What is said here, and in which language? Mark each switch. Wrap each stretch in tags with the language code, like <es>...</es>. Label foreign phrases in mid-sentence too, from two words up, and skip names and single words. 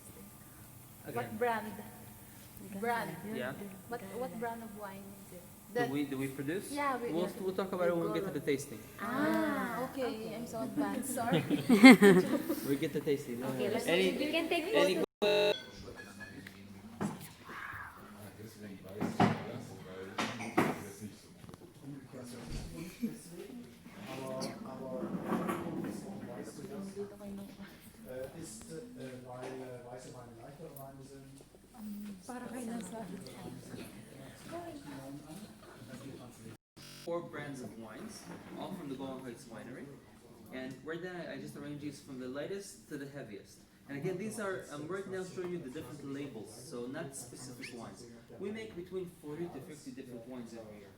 <en>Again. What brand? Brand. Yeah. What brand of wine is it? Do we produce? Yeah, We'll talk about it when we get to the tasting. Okay. I'm so advanced. Sorry. We get to tasting. No Okay, worries. let's Any, you can take any</en> <de>Ist, weil weiße Weine leichtere Weine sind.</de> <tl>Para kayo nasa.</tl> <en>4 brands of wines, all from the Golden Heights Winery. And right now, I just arranged these from the lightest to the heaviest. And again, these are, I'm right now showing you the different labels, so not specific wines. We make between 40 to 50 different wines every year.</en>